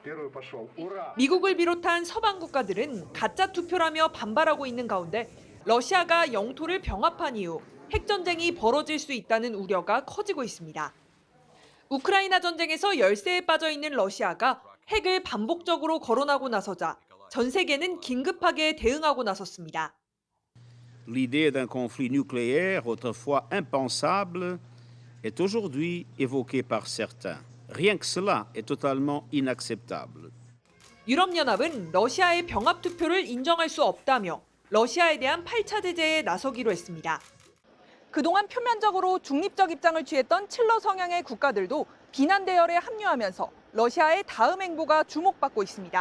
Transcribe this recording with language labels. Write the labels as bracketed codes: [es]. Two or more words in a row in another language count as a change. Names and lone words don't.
[ko] 미국을 비롯한 서방 국가들은 가짜 투표라며 반발하고 있는 가운데 러시아가 영토를 병합한 이후 핵전쟁이 벌어질 수 있다는 우려가 커지고 있습니다. 우크라이나 전쟁에서 열세에 빠져 있는 러시아가 핵을 반복적으로 거론하고 나서자 전 세계는 긴급하게 대응하고 나섰습니다. [fr] L'idée d'un conflit nucléaire, autrefois impensable, est aujourd'hui évoquée par certains. Rien que cela est totalement inacceptable. [ko] 유럽연합은 러시아의 병합 투표를 인정할 수 없다며 러시아에 대한 8차 제재에 나서기로 했습니다. 그동안 표면적으로 중립적 입장을 취했던 칠러 성향의 국가들도 비난 대열에 합류하면서 러시아의 다음 행보가 주목받고 있습니다.